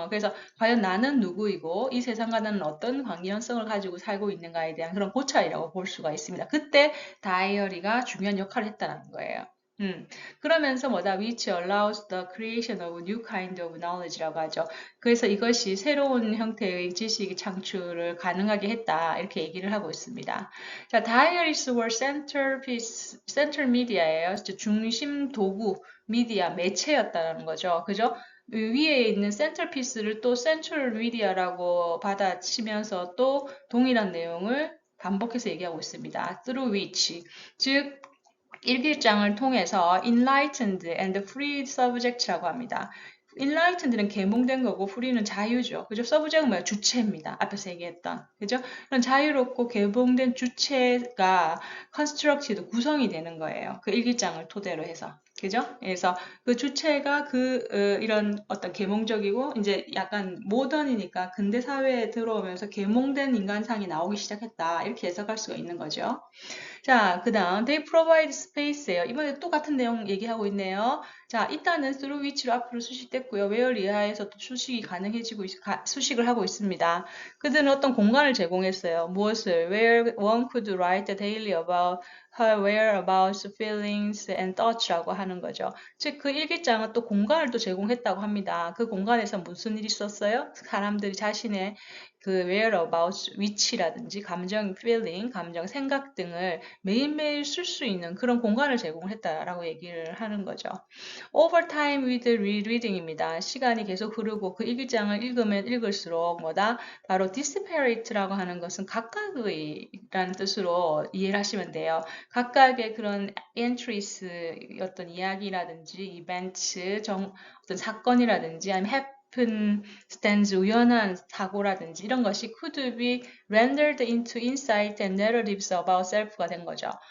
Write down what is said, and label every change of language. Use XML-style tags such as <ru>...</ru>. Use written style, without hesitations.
<ko>그래서 과연 나는 누구이고 이 세상과 나는 어떤 관계성을 가지고 살고 있는가에 대한 그런 고찰이라고 볼 수가 있습니다. 그때 다이어리가 중요한 역할을 했다는 거예요. 그러면서 뭐다?</ko> <en>which allows the creation of new kind of knowledge라고 하죠.</en> <ko>그래서 이것이 새로운 형태의 지식 창출을 가능하게 했다. 이렇게 얘기를 하고 있습니다.</ko> <en>자, diaries were centerpiece, center media예요.</en> <ko>중심 도구, 미디어, 매체였다는 거죠. 그죠? 위에 있는 센터피스를 또 센트럴 미디어라고 받아치면서 또 동일한 내용을 반복해서 얘기하고 있습니다.</ko> <en>through which,</en> <ko>즉 일기장을 통해서</ko> <en>enlightened and free subject</en> <ko>라고 합니다. enlightened는 계몽된 거고 free는 자유죠. 그죠? subject은 뭐야? 주체입니다. 앞에서 얘기했던. 그죠? 그런 자유롭고 계몽된 주체가 constructed, 구성이 되는 거예요. 그 일기장을 토대로 해서. 그죠? 그래서 그 주체가 이런 어떤 계몽적이고 이제 약간 모던이니까 근대 사회에 들어오면서 계몽된 인간상이 나오기 시작했다. 이렇게 해석할 수가 있는 거죠. 자, 그 다음</ko> <en>they provide space</en> <ko>예요. 이번에 똑같은 내용 얘기하고 있네요. 자, 일단은 through which로 앞으로 수식됐고요. where 이하에서도 수식이 가능해지고 수식을 하고 있습니다. 그들은 어떤 공간을 제공했어요. 무엇을?</ko> <en>Where one could write daily about her whereabouts, feelings and thoughts</en> <ko>라고 하는 거죠. 즉, 그 일기장은 또 공간을 또 제공했다고 합니다. 그 공간에서 무슨 일이 있었어요? 사람들이 자신의 그 whereabouts, 위치라든지 감정, feeling, 감정, 생각 등을 매일매일 쓸 수 있는 그런 공간을 제공했다라고 얘기를 하는 거죠.</ko> <en>Over time with rereading입니다.</en> <ko>시간이 계속 흐르고 그 일기장을 읽으면 읽을수록 뭐다? 바로 disparate라고 하는 것은 각각의라는 뜻으로 이해를 하시면 돼요. 각각의 그런 entries, 어떤 이야기라든지 events, 어떤 사건이라든지 아니면 happen, stands, 우연한 사고라든지 이런 것이</ko> <en>could be rendered into insight and narratives about self</en> <ko>가 된 거죠.</ko>